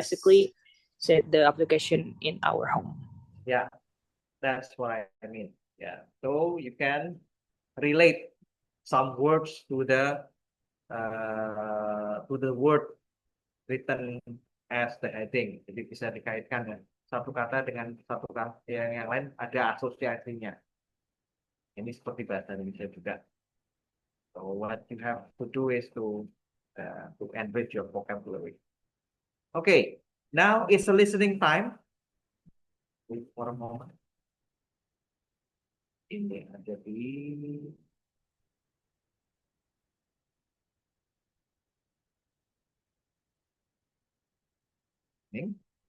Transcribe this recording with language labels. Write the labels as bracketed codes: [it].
[en] basically set the application in our home. Yeah, that's what I mean. Yeah. So you can relate some words to the word written as the heading. [id] Jadi bisa dikaitkan ya. Satu kata dengan satu kata yang lain ada asosiasinya. Ini seperti bahasa Indonesia juga. [en] So what you have to do is to enrich your vocabulary. Okay, now it's a listening time. Wait for a moment. [id] Ini ada di ini.